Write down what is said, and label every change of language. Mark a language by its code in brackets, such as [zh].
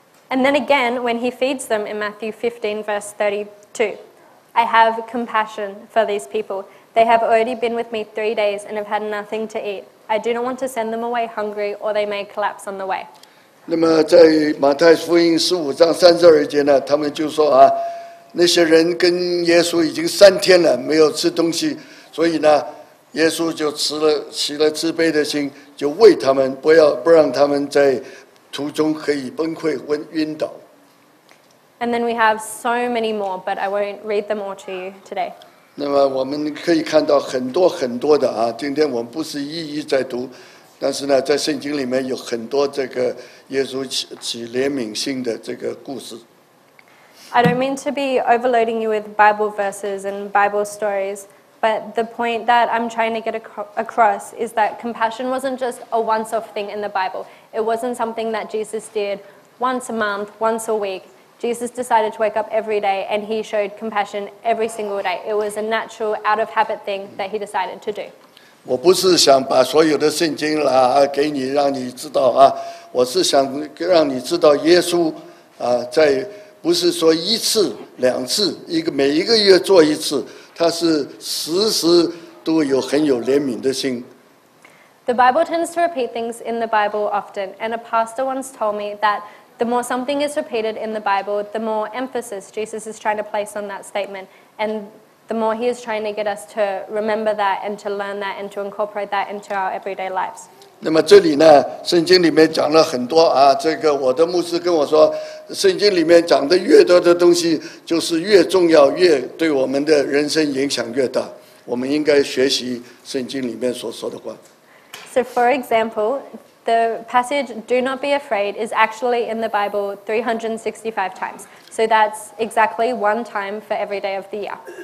[en] And then again, when he feeds them in Matthew 15, verse 32, I have compassion for these people. They have already been with me 3 days and have had nothing to eat. I do not want to send them away hungry, or they may collapse on the way. [zh] 那么在马太福音15章32节呢，他们就说那些人跟耶稣已经3天了，没有吃东西，所以呢，耶稣就起了慈悲的心，就喂他们，不让他们在途中可以崩溃晕倒。 [en] And then we have so many more, but I won't read them all to you today. [zh] 那么我们可以看到很多的今天我们不是一一在读，但是呢，在圣经里面有很多这个耶稣起怜悯心的这个故事。 [en] I don't mean to be overloading you with Bible verses and Bible stories, but the point that I'm trying to get across is that compassion wasn't just a once-off thing in the Bible. It wasn't something that Jesus did once a month, once a week. Jesus decided to wake up every day, and he showed compassion every single day. It was a natural, out-of-habit thing that he decided to do. [zh] 我不是想把所有的圣经给你，让你知道我是想让你知道耶稣在不是说1次2次，每一个月做1次，他是时时都很有怜悯的心。 [en] The Bible tends to repeat things in the Bible often, and a pastor once told me that the more something is repeated in the Bible, the more emphasis Jesus is trying to place on that statement, and the more he is trying to get us to remember that and to learn that and to incorporate that into our everyday lives. [zh] 那么这里呢，圣经里面讲了很多这个我的牧师跟我说，圣经里面讲的越多的东西，就是越重要，越对我们的人生影响越大。我们应该学习圣经里面所说的话。 [en] So, for example, the passage, do not be afraid, is actually in the Bible 365 times. So that's exactly one time for every day of the year.